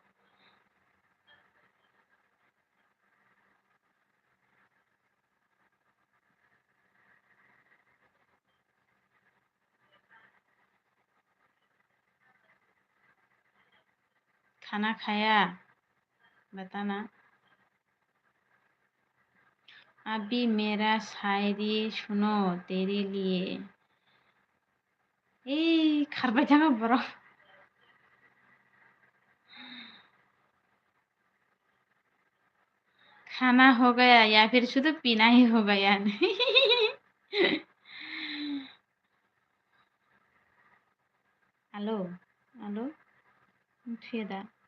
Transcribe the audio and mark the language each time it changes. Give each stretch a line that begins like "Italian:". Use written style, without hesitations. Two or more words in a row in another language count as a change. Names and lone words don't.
Hindi: खाना खाया? बताना। अभी मेरा शायरी सुनो तेरे लिए।
Bodo: ए खारबाय थाङो बर'।
Hindi: खाना हो गया या फिर शुद्ध पीना ही हो गया?
English: हेलो हेलो थुदा।